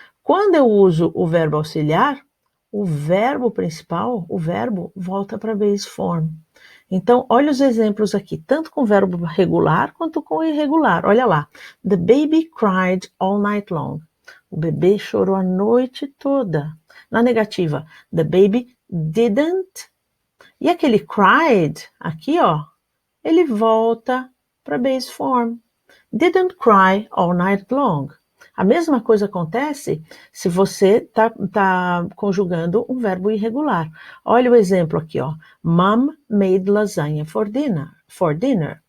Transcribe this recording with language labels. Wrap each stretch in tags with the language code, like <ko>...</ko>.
<pt>Quando eu uso o verbo auxiliar, o verbo principal, o verbo, volta para a base form. Então, olha os exemplos aqui, tanto com verbo regular quanto com irregular. Olha lá.</pt> <en>The baby cried all night long.</en> <pt>O bebê chorou a noite toda. Na negativa,</pt> <en>the baby didn't.</en> <pt>E aquele cried, aqui, ó, ele volta para base form.</pt> <en>Didn't cry all night long.</en> <pt>A mesma coisa acontece se você tá conjugando um verbo irregular. Olha o exemplo aqui, ó.</pt> <en>Mom made lasagna for dinner.</en>